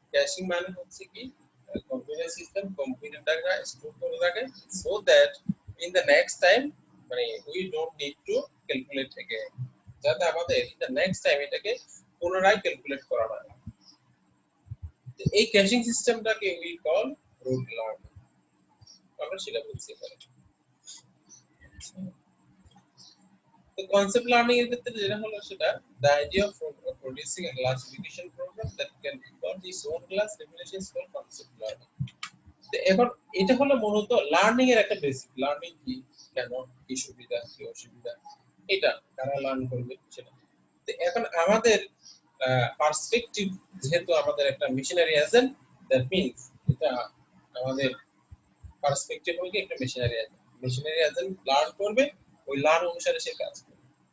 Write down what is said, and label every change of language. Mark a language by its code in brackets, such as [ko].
[bn] ক্যাশিং মানে হচ্ছে কি কম্পিউটার সিস্টেম কম্পিউটারটা স্টোর করে রাখে [en] so that in the next time, [bn] মানে [en] we don't need to calculate again, [bn] যাতে আমাদের ইন দ্য নেক্সট টাইম এটাকে পুনরায় ক্যালকুলেট করা না লাগে। এই ক্যাশিং সিস্টেমটাকে [en] we call rote learning, [bn] আমরা সেটা বলছি এখানে। তো কনসেপ্ট লার্নিং এর ক্ষেত্রে যেটা হলো সেটা [en] the idea of producing a classification program that can evolve its own class definition is called concept learning. [bn] তো এখন এটা হলো মূলত লার্নিং এর একটা বেসিক। লার্নিং কি, কেন, কি সুবিধা, কি অসুবিধা, এটা কারা লার্ন করবে সেটা। এখন আমাদের পার্সপেক্টিভ, যেহেতু আমাদের একটা মিশনারি এজেন্ট, দ্যাট মিন্স এটা আমাদের পার্সপেক্টিভ হলো কি একটা মিশনারি এজেন্ট লার্ন করবে, ওই লার্ন অনুসারে সে কাজ করবে।